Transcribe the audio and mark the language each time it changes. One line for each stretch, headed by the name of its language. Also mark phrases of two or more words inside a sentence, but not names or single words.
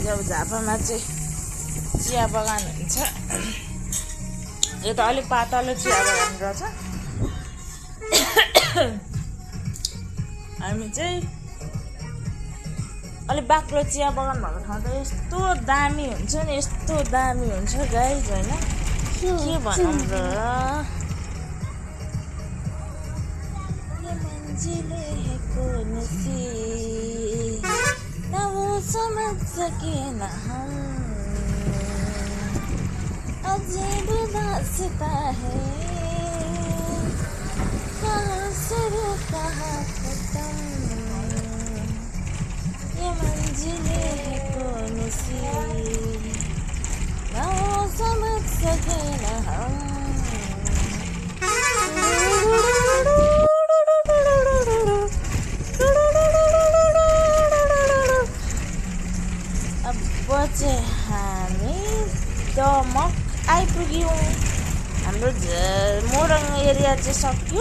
Nepali: अब झापामा चाहिँ चिया बगान हुन्छ। यो त अलिक पातलो चिया बगान रहेछ। हामी चाहिँ अलिक बाक्लो चिया बगान भएको ठाउँ त यस्तो दामी हुन्छ नि, यस्तो दामी हुन्छ गाइज होइन के भनौँ र।
Hindi: ना वो समझ सके ना हम अजीब दास्ता है कहाँ शुरू कहाँ खत्म ये मंजिलें है कौन सी ना वो समझ सके ना हम।
Nepali: चाहिँ हामी दमक आइपुग्यौँ। हाम्रो मोरङ एरिया चाहिँ सक्यो।